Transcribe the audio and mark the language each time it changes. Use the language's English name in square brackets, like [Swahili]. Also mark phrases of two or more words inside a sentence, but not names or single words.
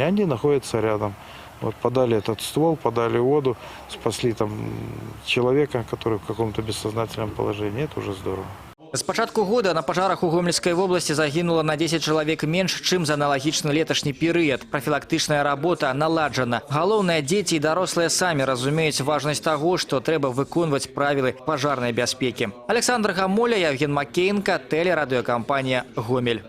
[Russian] Они находятся рядом. Вот, подали этот ствол, подали воду, спасли там человека, который в каком-то бессознательном положении. Это уже здорово. [Belarusian] З пачатку года на пажарах у Гомельскай вобласці загінула на 10 чалавек менш, чым за аналагічны леташні перыяд. Прафілактычная работа наладжана. Галоўнае, дзеці і дарослыя самі разумеюць важнасць таго, што трэба выконваць правілы пажарнай бяспекі. Александр Гамоля, Евген Макеенко, тэлерадыёкампанія «Гомель».